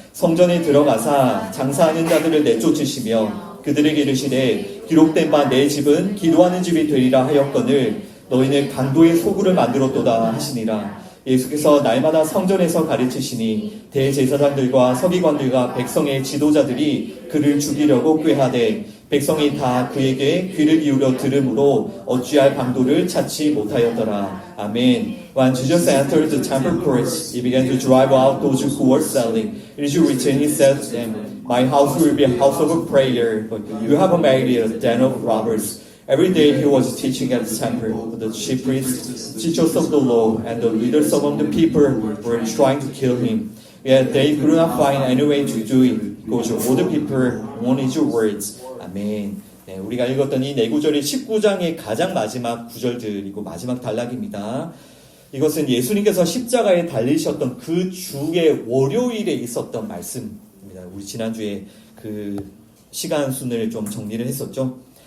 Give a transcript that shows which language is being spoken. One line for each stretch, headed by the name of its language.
Korean: 성전에 들어가사 장사하는 자들을 내쫓으시며 그들에게 이르시되 기록된 바 내 집은 기도하는 집이 되리라 하였거늘 너희는 강도의 소굴을 만들었도다 하시니라. 예수께서 날마다 성전에서 가르치시니 대제사장들과 서기관들과 백성의 지도자들이 그를 죽이려고 꾀하되 백성이 다 그에게 귀를 기울여 들으므로 어찌할 방도를 찾지 못하였더라. 아멘.
English: When Jesus entered the temple courts, he began to drive out those who were selling. It is written, he said to them, My house will be a house of prayer, but you have made it a den of robbers. Every day he was teaching at the temple, but the chief priests, teachers of the law, and the leaders among the people were trying to kill him. Yet they could not find any way to do it, because all the people wanted your words.
Korean: 아멘. 우리가 읽었던 이 네 구절이 19장의 가장 마지막 구절들이고 마지막 단락입니다. 이것은 예수님께서 십자가에 달리셨던 그 주의 월요일에 있었던 말씀입니다. 우리 지난주에 그 시간 순을 좀 정리를 했었죠.